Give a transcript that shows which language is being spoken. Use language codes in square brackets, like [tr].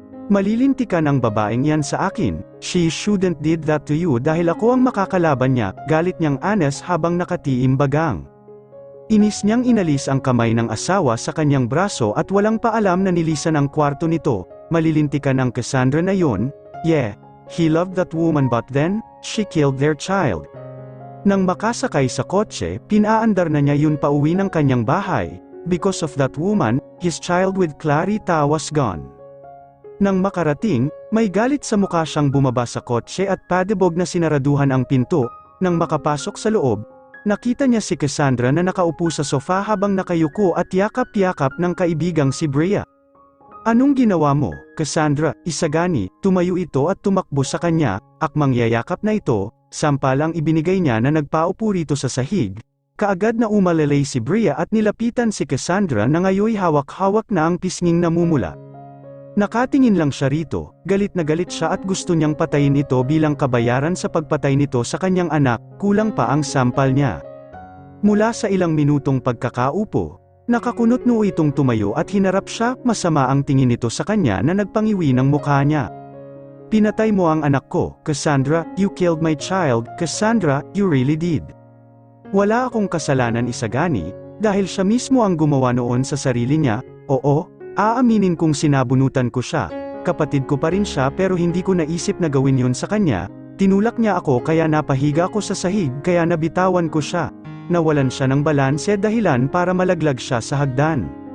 [tl] Malilintikan ang babaeng yan sa akin. [en] She shouldn't did that to you [tl] dahil ako ang makakalaban niya, galit niyang Anes habang nakatiimbagang. Inis niyang inalis ang kamay ng asawa sa kanyang braso at walang paalam na nilisan ang kwarto nito. Malilintikan ang Cassandra na yon. [en] Yeah, he loved that woman but then, she killed their child. [tl] Nang makasakay sa kotse, pinaandar na niya yun pauwi ng kanyang bahay. [en] Because of that woman, his child with Clarita was gone. [tl] Nang makarating, may galit sa mukha siyang bumaba sa kotse at padibog na sinaraduhan ang pinto. Nang makapasok sa loob, nakita niya si Cassandra na nakaupo sa sofa habang nakayuko at yakap-yakap ng kaibigang si Bria. Anong ginawa mo, Cassandra? Isagani, tumayo ito at tumakbo sa kanya, akmang yayakap na ito, sampalang ibinigay niya na nagpaupo rito sa sahig. Kaagad na umalalay si Bria at nilapitan si Cassandra na ngayoy hawak-hawak na ang pisnging namumula. Nakatingin lang siya rito, galit na galit siya at gusto niyang patayin ito bilang kabayaran sa pagpatay nito sa kanyang anak, kulang pa ang sampal niya. Mula sa ilang minutong pagkakaupo, nakakunot noo itong tumayo at hinarap siya, masama ang tingin nito sa kanya na nagpangiwi ng mukha niya. Pinatay mo ang anak ko, [en] Cassandra, you killed my child, Cassandra, you really did. [tl] Wala akong kasalanan, Isagani, dahil siya mismo ang gumawa noon sa sarili niya. Oo, aaminin kong sinabunutan ko siya, kapatid ko pa rin siya pero hindi ko naisip na gawin yun sa kanya, tinulak niya ako kaya napahiga ako sa sahig kaya nabitawan ko siya, nawalan siya ng balanse dahilan para malaglag siya sa hagdan.